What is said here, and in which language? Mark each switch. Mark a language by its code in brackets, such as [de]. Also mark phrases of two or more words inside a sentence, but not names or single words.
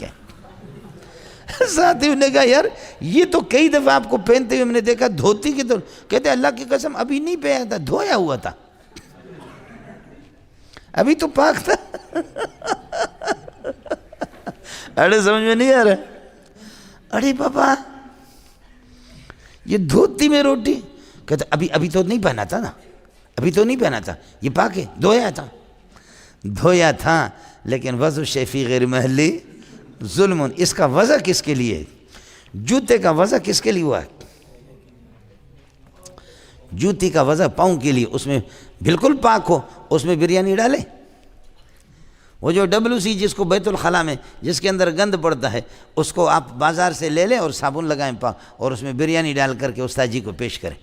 [ur] ساتھیوں نے کہا یار یہ تو کئی دفعہ آپ کو پہنتے ہوئے ہم نے دیکھا دھوتی کی، تو کہتے اللہ کی قسم ابھی نہیں پہنا تھا، دھویا ہوا تھا، ابھی تو پاک تھا. ارے سمجھ میں نہیں آ رہا؟ ارے پاپا یہ دھوتی میں روٹی، کہتا ابھی تو نہیں پہنا تھا نا، ابھی تو نہیں پہنا تھا، یہ پاک ہے، دھویا تھا لیکن [ar] وضع شیفی غیر محلی ظلم. [ur] اس کا وضع کس کے لیے؟ جوتے کا وضع کس کے لیے ہوا ہے؟ جوتی کا وضع پاؤں کے لیے، اس میں بالکل پاک ہو، اس میں بریانی ڈالے. وہ جو WC جس کو بیت الخلاء میں جس کے اندر گند پڑتا ہے، اس کو آپ بازار سے لے لیں اور صابن لگائیں پاک، اور اس میں بریانی ڈال کر کے استاد جی کو پیش کریں.